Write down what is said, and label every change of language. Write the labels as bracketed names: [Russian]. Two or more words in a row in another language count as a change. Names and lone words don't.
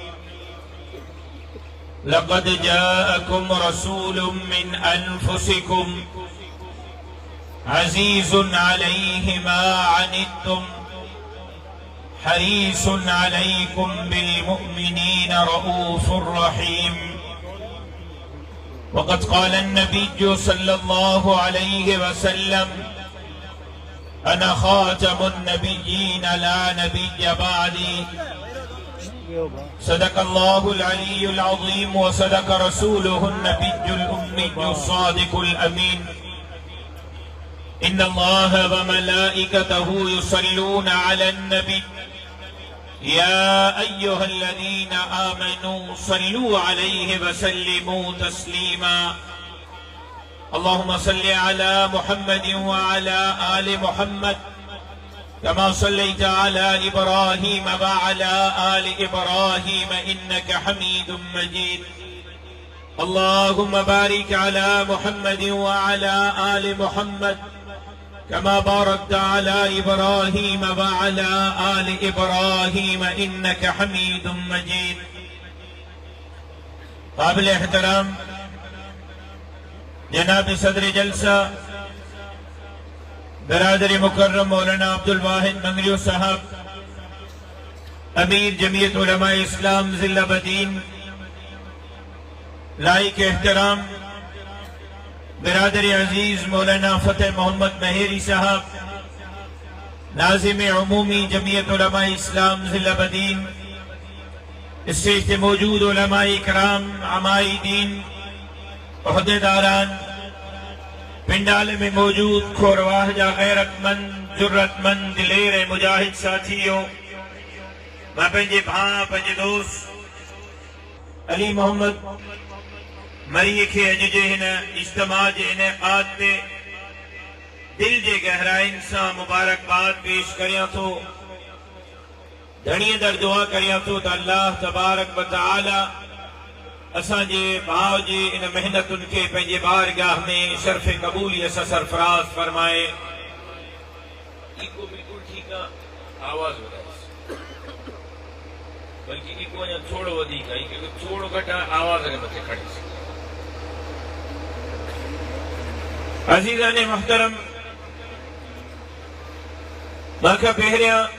[Arabic] لقد جاءكم رسول من أنفسكم عزيز عليه ما عنتم حريص عليكم بالمؤمنين رءوف رحيم وقد قال النبي صلى الله عليه وسلم أنا خاتم النبيين لا نبي بعدي صدق الله العلي العظيم وصدق رسوله النبي الأمي الصادق الأمين إن الله وملائكته يصلون على النبي يا أيها الذين آمنوا صلوا عليه وسلموا تسليما اللهم صل على محمد وعلى آل محمد كما صليت على إبراهيم وعلى آل إبراهيم إنك حميد مجيد اللهم بارك على محمد وعلى آل محمد كما باركت على إبراهيم وعلى آل إبراهيم إنك حميد مجيد [Sindhi] काबिल एहतराम जनाब सदर जलसा बरादरी मुकर्रम मौलाना अब्दुल वाहिद मंगरियो साहब अमीर जमीयत उलमा इस्लाम जिला बदीन लाइक एहतराम बरादरी अजीज मौलाना फतेह मोहम्मद मेहरी साहब नाज़िम उमूमी जमीयत उलमा इस्लाम जिला बदीन स्टेज पे मौजूद उलमा इकराम अमाई दीन ओहदेदारान पिंडाल में मौजूद खोरवाह जा गैरतमंद जुर्रतमंद दिलेर मुजाहिद साथियों मैं पंहिंजे भाउ पंहिंजे दोस्त अली मोहम्मद मरी खे अॼु जे हिन इज्तिमा जे इनेकाद ते दिल जे गहराइन सां मुबारकबाद पेश करियां थो धणीअ दर दुआ करियां थो त अल्लाह [Arabic] تبارك وتعالى [Sindhi] असांजे भाउ जी इन मेहनतुनि खे पंहिंजे बारगाह में शर्फ़ क़बूलियत सां सरफराज़ फरमाए बिल्कुल ठीक आहे आवाज़ बल्कि अञा थोरो वधीक आहे थोरो घटि आवाज़ खे मथे खणी अज़ीज़ान मुहतरम मां पहिरियां